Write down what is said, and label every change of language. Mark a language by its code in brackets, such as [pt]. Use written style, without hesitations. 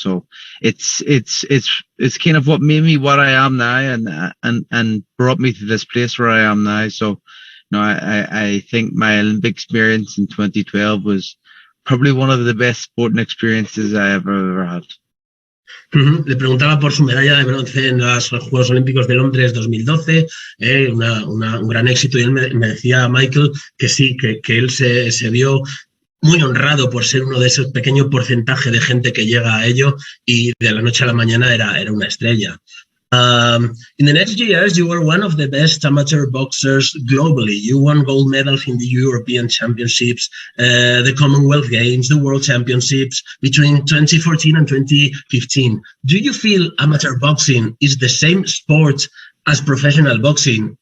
[en] So it's kind of what made me what I am now, and brought me to this place where I am now. So I think my Olympic experience in 2012 was probably one of the best sporting experiences I ever had. [es] Le preguntaba por su medalla de bronce en los Juegos Olímpicos de Londres 2012, un gran éxito, y él me decía, Michael, que sí, que él se vio muy honrado por ser uno de esos pequeños porcentajes de gente que llega a ello, y de la noche a la mañana era una estrella. [en] In the next years, you were one of the best amateur boxers globally. You won gold medals in the European Championships, the Commonwealth Games, the World Championships between 2014 and 2015. Do you feel amateur boxing is the same sport as professional boxing?